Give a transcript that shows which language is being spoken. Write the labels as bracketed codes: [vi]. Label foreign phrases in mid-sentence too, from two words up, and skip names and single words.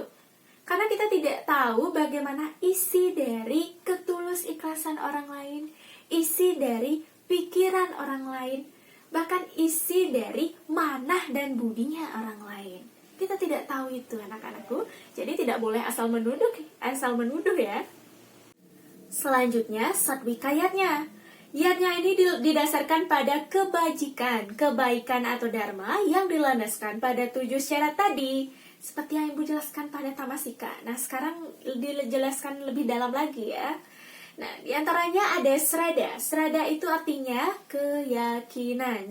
[id] Karena kita tidak tahu bagaimana isi dari ketulus ikhlasan orang lain, isi dari pikiran orang lain, bahkan isi dari manah dan budinya orang lain. Kita tidak tahu itu anak-anakku, jadi tidak boleh asal menuduh ya. Selanjutnya, satwika yatnya. Yatnya ini didasarkan pada kebaikan atau dharma yang dilandaskan pada 7 syarat tadi. Seperti yang Ibu jelaskan pada tamasika. Nah, sekarang dijelaskan lebih dalam lagi ya. Nah, diantaranya ada srada. Srada itu artinya keyakinan.